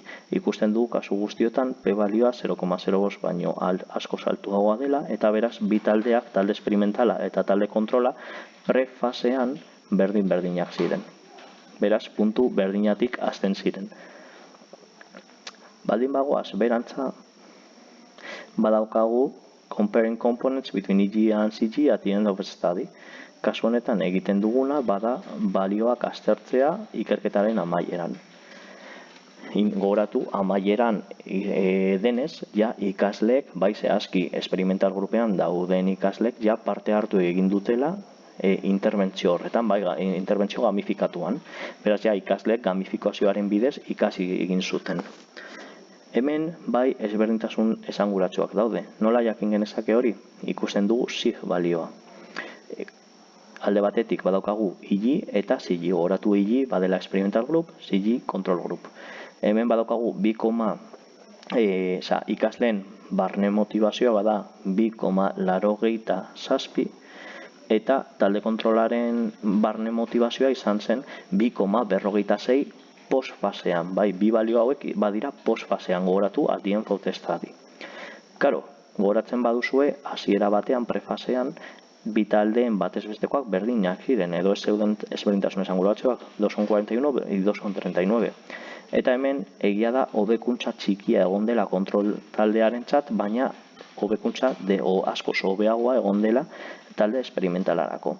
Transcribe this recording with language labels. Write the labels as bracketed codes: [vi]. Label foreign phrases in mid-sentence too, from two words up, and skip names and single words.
[eu] Ikusten dugu kasu guztiotan p-balioa 0,05 baino asko altuagoa dela eta beraz bi taldeak, talde esperimentala eta talde kontrola prefasean berdin-berdinak ziren. Beraz, puntu berdinatik hasten ziren. Baldin bagoaz, berantza badaukagu [en] comparing components between EG and CG at the end of a study. [eu] Kasu honetan egiten duguna bada balioak aztertzea ikerketaren amaieran. Gogoratu amaieran denez, ja ikasleek, bai zehazki experimental grupean dauden ikasleek, ja parte hartu egin dutela interbentzio horretan, bai interbentzio gamifikatuan. Beraz, ja ikasleek gamifikazioaren bidez ikasi egin zuten. Hemen bai ezberdintasun esanguratsuak daude. Nola jakin genezake hori? Ikusten dugu sig balioa. Alde batetik badaukagu IG eta CG. Gogoratu IG badela [en] experimental group, [eu] CG [en] control group. [eu] Hemen badaukagu ikasleen barne motivazioa bada 2,87 eta talde kontrolaren barne motivazioa izan zen 2,46 postfasean, bai, bi balio hauek badira postfasean, gogoratu [en] at the end of the study. [eu] Karo, gogoratzen baduzue, hasiera batean, prefasean, bi taldeen batez bestekoak berdinak ziren, edo ez zeuden ezberdintasun esanguratsuak, 2,41 y 2,39. Eta hemen, egia da, hobekuntza txikia egon dela kontrol taldearentzat, baina hobekuntza askoz hobeagoa egon dela talde esperimentalarako.